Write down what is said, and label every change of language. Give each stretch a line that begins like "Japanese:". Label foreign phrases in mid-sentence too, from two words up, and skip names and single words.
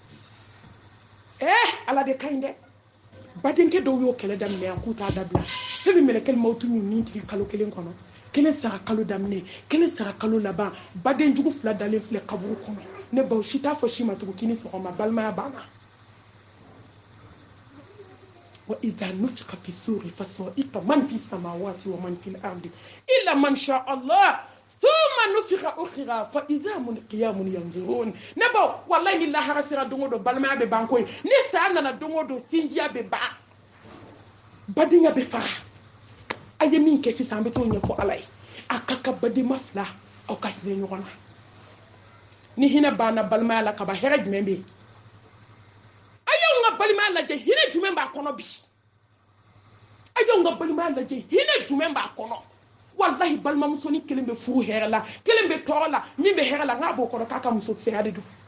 Bambara: ala de ka ɲi dɛ badenkɛ dɔw y'o kɛlɛ daminɛ yan k'u t'a dabila fɛn min mɛlɛkɛl mawutu y'u nin tigɛ kalo 1 kɔnɔ 1 sara kalo daminɛ 1 sara kalo laban badenjugu 2 dalen filɛ kaburu kɔnɔ ne baw si t'a fɔ si ma tugun k'i ni sɔgɔma balimaya banna
Arabic: وإذا نفخ في الصور فصائق من في السماوات ومن في الأرض إلا من شاء الله ثم نفخ أخرى فإذا هم قيام ينظرون نبو والله
Bambara: ni lahara sira dongo do balimaya be banko ni sa nana dongo do sinjiya be ba badenya be fara aye min kɛ sisan an bɛ t'o ɲɛfɔ ala ye a ka ka badema fila aw ka hinɛ ɲɔgɔn na ni hinɛ banna balimaya la kaba hɛrɛ jumɛn bɛ yen a y'anw ka balimaya lajɛ hinɛ jumɛn b'a kɔnɔ bi a y'anw ka balimaya lajɛ hinɛ jumɛn b'a kɔnɔ wallahi balimamusonin kelen bɛ furu hɛrɛ la kelen bɛ tɔɔrɔ la min bɛ hɛrɛ la n k'a b'o kɔrɔ k'a ka musokisɛya de don